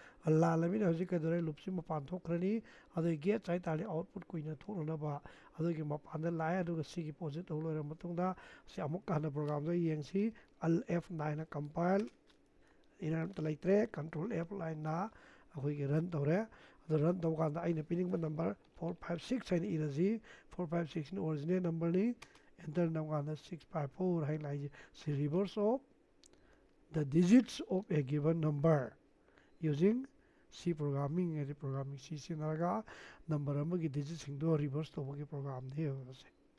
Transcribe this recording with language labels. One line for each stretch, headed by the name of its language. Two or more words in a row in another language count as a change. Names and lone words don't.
Manipuri: ꯂꯥꯜꯂꯃꯤꯅ ꯍꯧꯖꯤꯛ ꯀꯩꯗꯧꯔꯦ ꯂꯨꯞꯁꯤ ꯃꯄꯥꯟ ꯊꯣꯛꯈ꯭ꯔꯅꯤ ꯑꯗꯨꯒꯤ ꯒꯦꯠ ꯍꯥꯏꯇꯥꯔꯗꯤ ꯑꯥꯎꯠꯄꯨꯠ ꯀꯨꯏꯅ ꯊꯣꯛꯅꯅꯕ ꯑꯗꯨꯒꯤ ꯃꯄꯥꯟꯗ ꯂꯥꯛꯑꯦ ꯑꯗꯨꯒ ꯁꯤꯒꯤ ꯄꯣꯠꯁꯤ ꯇꯧ ꯂꯣꯏꯔꯕ ꯃꯇꯨꯡꯗ ꯁꯤ ꯑꯃꯨꯛ ꯍꯟꯅ ꯄ꯭ꯔꯣꯒꯥꯝꯗꯣ ꯌꯦꯡꯁꯤ F9ꯅ
English: compile error
Manipuri: ꯑꯝꯇ ꯂꯩꯇ꯭ꯔꯦ ꯀꯟꯇ꯭ꯔꯣꯜ F9ꯅ ꯑꯩꯈꯣꯏꯒꯤ ꯔꯟ ꯇꯧꯔꯦ ꯑꯗꯨ ꯔꯟ ꯇꯧꯕ ꯀꯥꯟꯗ ꯑꯩꯅ ꯄꯤꯅꯤꯡꯕ ꯅꯝꯕꯔ 456 ꯍꯥꯏꯅ ꯏꯔꯁꯤ 456ꯅ
English: original number
Manipuri: ꯑꯦꯟꯇꯔ ꯅꯝꯀꯥꯟꯗ 654 ꯍꯥꯏꯅ ꯂꯥꯛꯏꯁꯦ ꯁꯤ
English: reverse of the digits of a given number using C programming
Manipuri: ꯍꯥꯏꯗꯤ ꯄ꯭ꯔꯣꯒ꯭ꯔꯥꯃꯤꯡ ꯁꯤ ꯁꯤꯖꯤꯟꯅꯔꯒ ꯅꯝꯕꯔ ꯑꯃꯒꯤ ꯗꯤꯖꯤꯠꯁꯤꯡꯗꯣ ꯔꯤꯚꯔꯁ ꯇꯧꯕꯒꯤ ꯄ꯭ꯔꯣꯒ꯭ꯔꯥꯝꯅꯤ ꯍꯥꯏꯕꯁꯦ